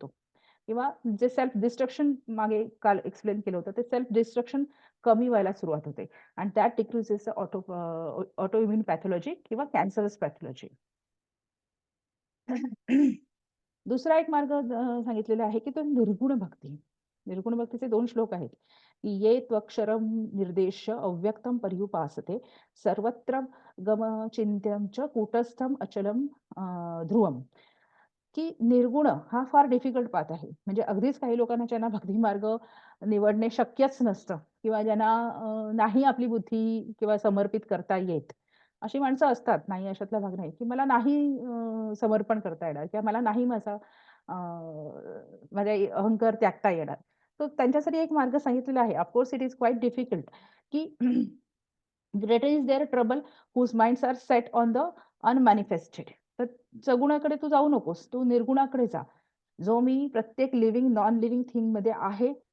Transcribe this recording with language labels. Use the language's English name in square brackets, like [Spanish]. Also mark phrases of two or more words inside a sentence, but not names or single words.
[Marathi] किंवा जे [English] self destruction [Marathi] मागे काल एक्सप्लेन केलं होतं, ते [English] self destruction [Marathi] कमी व्हायला सुरुवात होते आणि [English] that decreases auto immune pathology [Marathi] किंवा [English] cancerous pathology. [Marathi] दुसरा एक मार्ग सांगितलेला आहे, की तो निर्गुण भक्ती. निर्गुण भक्तीचे 2 श्लोक आहेत. [Sanskrit] "ये त्वक्षरं निर्देश्य अव्यक्तं पर्युपासते, सर्वत्र गमचिन्त्यं च कूटस्थं अचलं ध्रुवम्." [Marathi] की निर्गुण हा फार [English] difficult path [Marathi] आहे. म्हणजे अगदीच काही लोकांना ज्यांना भक्ती मार्ग निवडणे शक्यच नसतं किंवा ज्यांना नाही आपली बुद्धी किंवा समर्पित करता येत. अशी माणसं असतात. नाही अशातला भाग नाही, की मला नाही समर्पण करता येणार किंवा मला नाही माझा अहंकार त्यागता येणार. तर त्यांच्यासाठी एक मार्ग सांगितलेला आहे. [English] of course it is quite difficult की greater is their trouble whose minds are set on the unmanifested. [Marathi] तर सगुणाकडे तू जाऊ नकोस. तू निर्गुणाकडे जा. जो मी प्रत्येक [English] living, non living [Marathi] थिंगमध्ये आहे